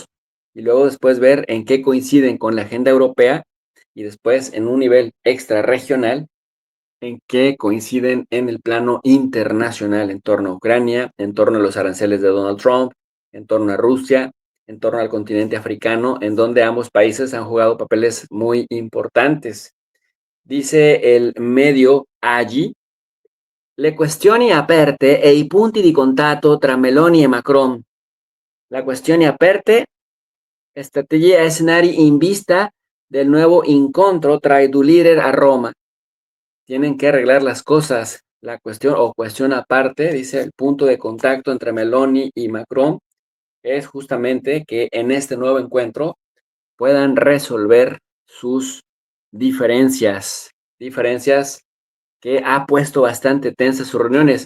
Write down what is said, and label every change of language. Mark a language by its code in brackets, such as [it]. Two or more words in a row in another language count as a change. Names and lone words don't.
[es] Y luego después ver en qué coinciden con la agenda europea y después en un nivel extrarregional en qué coinciden en el plano internacional en torno a Ucrania, en torno a los aranceles de Donald Trump, en torno a Rusia, en torno al continente africano, en donde ambos países han jugado papeles muy importantes. Dice el medio AGI, [it] le questioni aperte e i punti di contatto tra Meloni e Macron. La questioni aperte, strategie e scenari in vista del nuevo incontro tra i due leader a Roma. [es] Tienen que arreglar las cosas. La cuestión aparte, dice, el punto de contacto entre Meloni y Macron es justamente que en este nuevo encuentro puedan resolver sus diferencias que ha puesto bastante tensas sus reuniones.